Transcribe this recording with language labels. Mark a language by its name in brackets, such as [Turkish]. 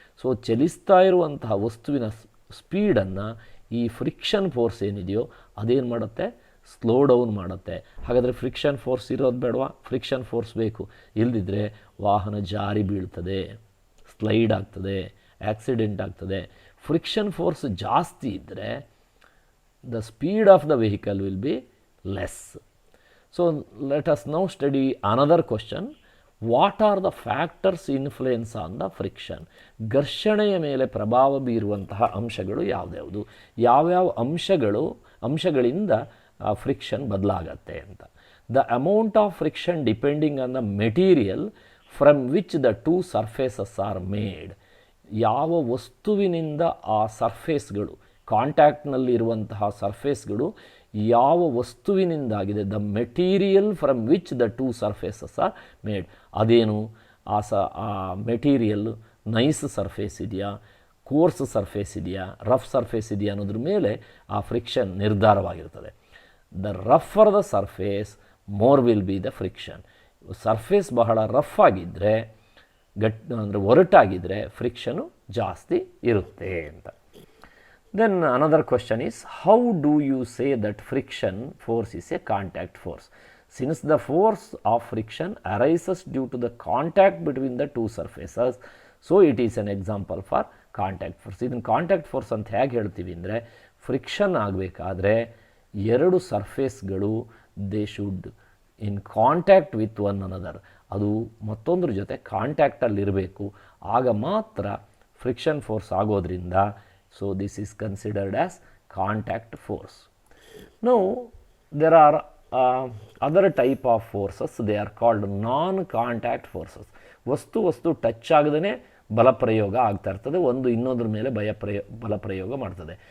[Kannada] So ಚಲಿಸ್ತಾ ಇರುವಂತಹ ವಸ್ತುವಿನ ಸ್ಪೀಡನ್ನು ಈ ಫ್ರಿಕ್ಷನ್ ಫೋರ್ಸ್ ಏನಿದೆಯೋ ಅದೇನು ಮಾಡುತ್ತೆ, ಸ್ಲೋ ಡೌನ್ ಮಾಡುತ್ತೆ. ಹಾಗಾದರೆ ಫ್ರಿಕ್ಷನ್ ಫೋರ್ಸ್ ಇರೋದು ಬೇಡವಾ? ಫ್ರಿಕ್ಷನ್ ಫೋರ್ಸ್ ಬೇಕು. ಇಲ್ಲದಿದ್ದರೆ ವಾಹನ ಜಾರಿ ಬೀಳ್ತದೆ, ಸ್ಲೈಡ್ ಆಗ್ತದೆ, ಆಕ್ಸಿಡೆಂಟ್ ಆಗ್ತದೆ. ಫ್ರಿಕ್ಷನ್ ಫೋರ್ಸ್ ಜಾಸ್ತಿ ಇದ್ದರೆ [English] the speed of the vehicle will be less. So let us now study another question. What are the factors influence on the friction? [Kannada] ಘರ್ಷಣೆಯ ಮೇಲೆ ಪ್ರಭಾವ ಬೀರುವಂತಹ ಅಂಶಗಳು ಯಾವ್ಯಾವುದು, ಯಾವ್ಯಾವ ಅಂಶಗಳಿಂದ ಫ್ರಿಕ್ಷನ್ ಬದಲಾಗತ್ತೆ ಅಂತ. [English] The amount of friction depending on the material from which the two surfaces are made. [Kannada] ಯಾವ ವಸ್ತುವಿನಿಂದ ಆ ಸರ್ಫೇಸ್ಗಳು, ಕಾಂಟ್ಯಾಕ್ಟ್ನಲ್ಲಿರುವಂತಹ ಸರ್ಫೇಸ್ಗಳು ಯಾವ ವಸ್ತುವಿನಿಂದಾಗಿದೆ, [English] The material from which the two surfaces are made. [Kannada] ಅದೇನು, ಆ ಮೆಟೀರಿಯಲ್ ನೈಸ್ ಸರ್ಫೇಸ್ ಇದೆಯಾ, ಕೋರ್ಸ್ ಸರ್ಫೇಸ್ ಇದೆಯಾ, ರಫ್ ಸರ್ಫೇಸ್ ಇದೆಯಾ ಅನ್ನೋದ್ರ ಮೇಲೆ ಆ friction ನಿರ್ಧಾರವಾಗಿರ್ತದೆ. [English] The ರಫರ್ the surface more will be the friction. [Kannada] Surface ಬಹಳ ರಫ್ ಆಗಿದ್ದರೆ, ಅಂದರೆ ಒರಟಾಗಿದ್ದರೆ ಫ್ರಿಕ್ಷನು ಜಾಸ್ತಿ ಇರುತ್ತೆ ಅಂತ. [English] Then another question is, how do you say that friction force is a contact force? Since the force of friction arises due to the contact between the two surfaces, so it is an example for contact force. [Kannada] ಇದನ್ನು contact force ಅಂತ ಹೇಗೆ ಹೇಳ್ತೀವಿ ಅಂದರೆ, friction ಆಗಬೇಕಾದ್ರೆ ಎರಡು ಸರ್ಫೇಸ್ಗಳು [English] they should in contact with one another, [Kannada] ಅದು ಮತ್ತೊಂದ್ರ ಜೊತೆ ಕಾಂಟ್ಯಾಕ್ಟಲ್ಲಿರಬೇಕು. ಆಗ ಮಾತ್ರ ಫ್ರಿಕ್ಷನ್ ಫೋರ್ಸ್ ಆಗೋದ್ರಿಂದ, [English] so this is considered as contact force. Now there are other type of forces, they are called non-contact forces. [Kannada] ವಸ್ತು ಟಚ್ ಆಗದೇ ಬಲಪ್ರಯೋಗ ಆಗ್ತಾ ಇರ್ತದೆ, ಒಂದು ಇನ್ನೊಂದ್ರ ಮೇಲೆ ಬಲಪ್ರಯೋಗ ಮಾಡ್ತದೆ.